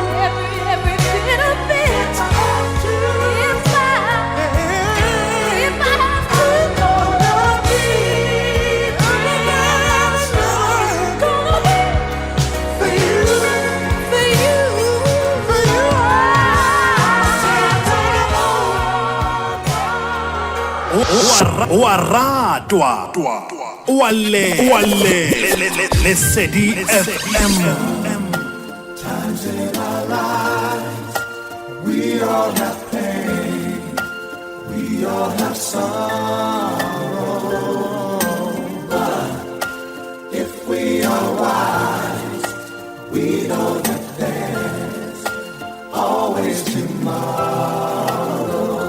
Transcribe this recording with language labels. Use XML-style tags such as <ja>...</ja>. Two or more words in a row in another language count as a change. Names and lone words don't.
<en>Every bit of it. if I have to. If I have to, Gonna be real strong. gonna be For you, for you. for you,</en> <st>wa ratwa wa le Lesedi FM.</st> <en>Times in our lives, we all have pain. We all have sorrow, but if we are wise, we know that there's always tomorrow.</en>